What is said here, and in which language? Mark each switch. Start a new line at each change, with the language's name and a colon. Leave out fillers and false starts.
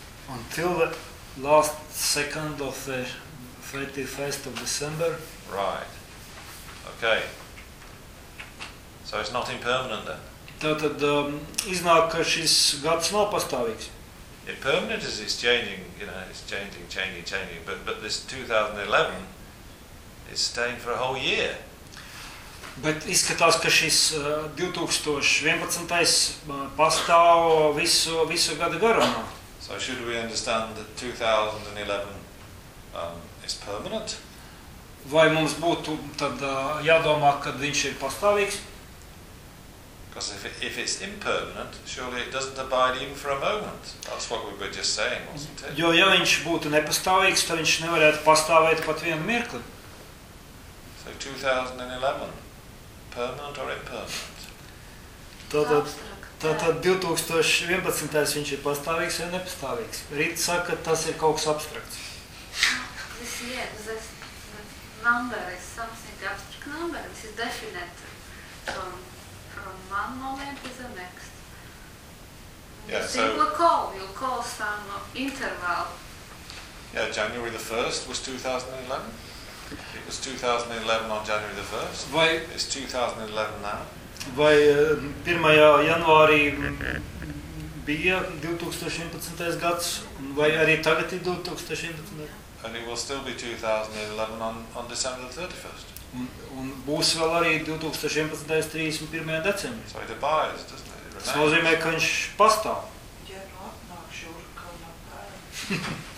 English: Until the last second of the 31st of December. Right. Okay. So it's not impermanent then?
Latvian: Tātad iznāk, ka šis gads nav pastāvīgs.
English: Impermanent is it's changing, you know, it's changing. But this 2011, it's staying for a whole year.
Latvian: Bet izskatās, ka šis 2011. Pastāv visu gada garumā.
English: So should we understand that 2011 is permanent?
Latvian: Vai mums būtu tad jādomā, kad viņš ir pastāvīgs?
English: Because if it's impermanent, surely it doesn't abide even for a moment. That's what we were just saying, wasn't it?
Latvian: Jo, ja viņš būtu nepastāvīgs, tad viņš nevarētu pastāvēt pat vienu mirkli.
English: So 2011, permanent or impermanent?
Latvian: Tātad 2011. Viņš ir pastāvīgs vai nepastāvīgs. Rita saka, ka tas ir kaut kas abstrakts.
English: This year, this number is something abstract number. This is definite from one moment to the next. Yes, yeah, so... You'll call some interval. Yeah, January the 1st was 2011. It was 2011 on January the 1st.
Latvian: Vai,
English: it's 2011 now.
Latvian: Vai 1. Janvārī bija 2011. Gads, vai arī tagad ir 2011.
English: And it will still be 2011 on December the 31st.
Latvian: Un būs vēl arī 2011. 31. Decembrī.
English: So it abides, doesn't it?
Latvian: Tas nozīmē, ka viņš pastāv. Ja nu atnāk šurka un apkārāk.